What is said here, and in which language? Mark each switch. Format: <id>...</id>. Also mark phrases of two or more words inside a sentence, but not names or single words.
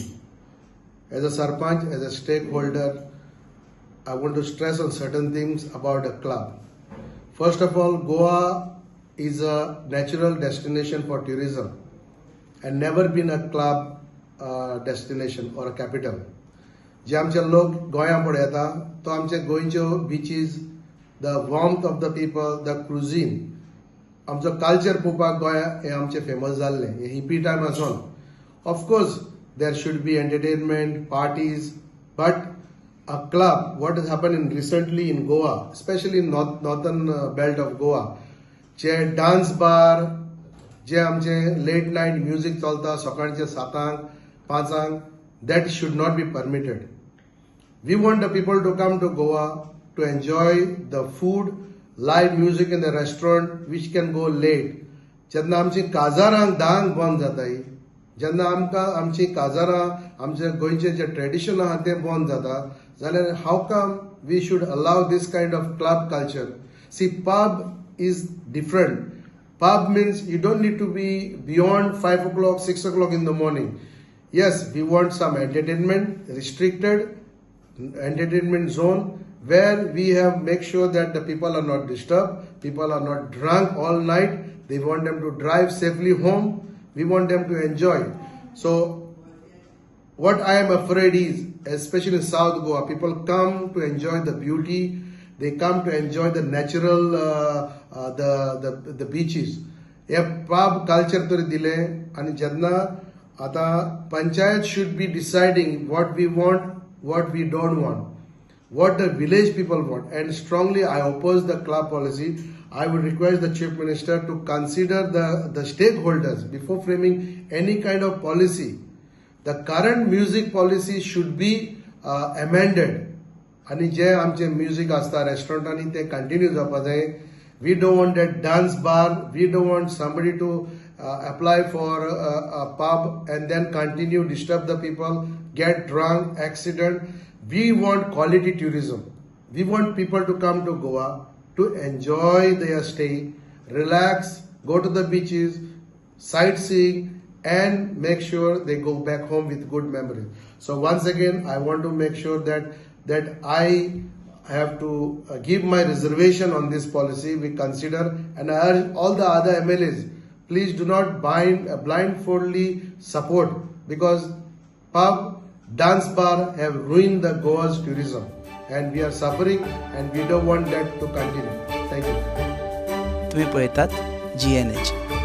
<en>As a Sarpanch, as a stakeholder, I want to stress on certain things about a club. First of all, Goa is a natural destination for tourism and never been a club destination or a capital.</en> <kok>जे आमचे लोक गोंया पळय येता तो आमचे गोंयच्यो बिचीस</kok> <en>the warmth of the people the</en> <kok>क्रुझीन आमचो कल्चर पळोवपाक गोंया हे आमचे फेमस जाल्ले हे हिपी टायम आसून</kok> <en>of course there should be entertainment parties but a club, what has happened recently in Goa, especially in northern belt of Goa,</en> <kok>जे डान्स बार जे आमचे लेट नाईट म्युझिक चलता सकाळचे 7:00 5:00</kok> <en>that should not be permitted. We want the people to come to Goa to enjoy the food, live music in the restaurant which can go late.</en> <kok>जेन्ना आमची काजारांक 10:00 बंद जाताय जेन्ना आमकां आमची काजारां आमचे गोंयचे जे ट्रेडिशन आहा ते बंद जाता जाल्यार</kok> <en>how come we should allow this kind of club culture. see pub is different. Pub means you don't need to be beyond 5 o'clock, 6 o'clock in the morning. Yes, we want some entertainment, restricted entertainment zone where we have make sure that the people are not disturbed, people are not drunk all night. They want them to drive safely home. We want them to enjoy. So what I am afraid is, especially in South Goa, people come to enjoy the beauty. They come to enjoy the natural, the beaches. हे pub culture</en> <kok>तरी दिले आणि जेन्ना आता पंचायत</kok> <en>should be deciding what we want, what we don't want, what the village people want. And strongly I oppose the club policy. I would request the Chief Minister to consider the stakeholders before framing any kind of policy. The current music policy should be amended.</en> <kok>आणि जे आमचे म्युझिक आसता रेस्टॉरंटांनी ते कंटिन्यू जावपा जाय.</kok> <en>we don't want that dance bar. we don't want somebody to apply for a pub and then continue disturb the people, get drunk, accident. we want quality tourism. we want people to come to Goa to enjoy their stay, relax, go to the beaches, sight seeing and make sure they go back home with good memories. So once again, I want to make sure that I have to give my reservation on this policy. We consider, and I urge all the other MLAs, please do not blindfoldly support, because pub, dance bar have ruined the Goa's tourism and we are suffering and we don't want that to continue. Thank you.</en> <kok>तुम्ही पळयतात GNH.</kok>